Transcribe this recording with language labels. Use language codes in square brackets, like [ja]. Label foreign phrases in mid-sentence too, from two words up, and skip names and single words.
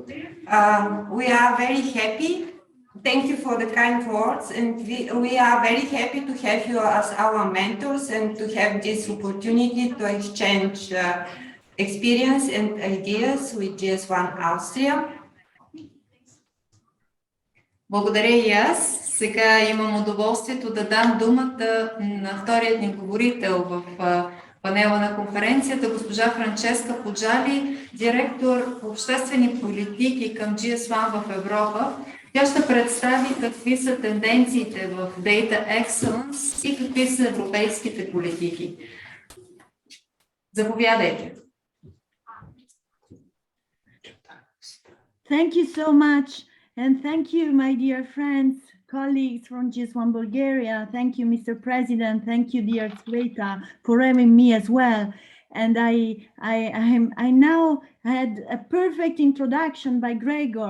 [en] We are very happy. Thank you for the kind words, and we are very happy to have you as our mentors and to have this opportunity to exchange experience and ideas with GS1 Austria. [bg] Благодаря и аз. Сега имам удоволствието да дам думата на вторият ни говорител в панела на конференцията, госпожа Франческа Поджали, директор по обществени политики към GS1 в Европа. Тя ще представи какви са тенденциите в [en] Data Excellence [bg] и какви са европейските политики. Заповядайте. [en] Thank you so much. And thank you, my dear friends, colleagues from GS1 Bulgaria. Thank you, Mr. President. Thank you, dear Sveta, for having me as well. And I now had a perfect introduction by Gregor.